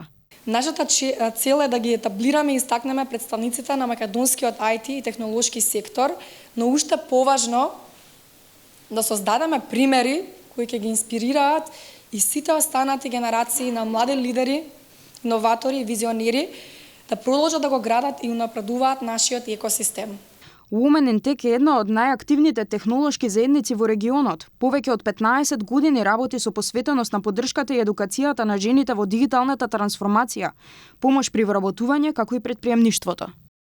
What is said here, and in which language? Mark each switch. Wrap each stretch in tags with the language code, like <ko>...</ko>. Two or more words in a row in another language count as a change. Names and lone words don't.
<mk>Нашата цел е да ги етаблираме и истакнеме представниците на македонскиот IT и технолошки сектор, но уште поважно да создадеме примери кои ќе ги инспирираат и сите останати генерации на млади лидери, иноватори и визионери да продолжат да го градат и унапредуваат нашиот екосистем. Women in Tech е една од најактивните технолошки заедници во регионот. Повеќе од 15 години работи со посветеност на поддршката и едукацијата на жените во дигиталната трансформација, помош при вработување како и предприемништвото.</mk>